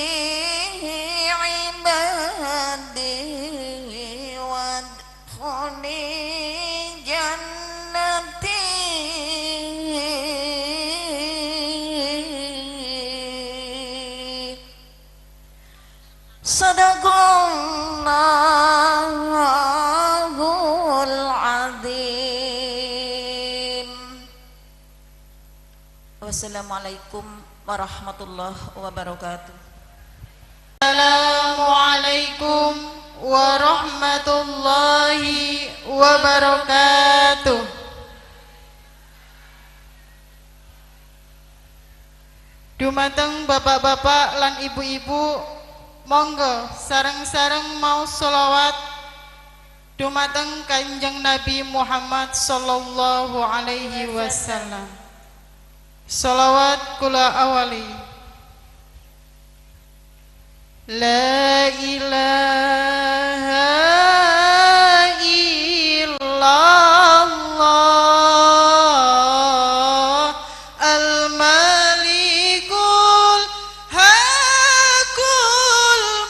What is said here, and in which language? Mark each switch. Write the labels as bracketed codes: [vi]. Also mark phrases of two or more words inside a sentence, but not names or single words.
[ar] عبادي وادخلي جنتي صدق الله العظيم. والسلام عليكم ورحمة الله وبركاته. السلام عليكم ورحمة الله وبركاته. [jv] Dumateng bapak-bapak lan ibu-ibu, monggo sareng-sareng mau sholawat dumateng Kanjeng Nabi Muhammad [ar] صلى الله عليه وسلم. [jv] Sholawat kula awali. [ar] لا إله إلا الله الملك الحق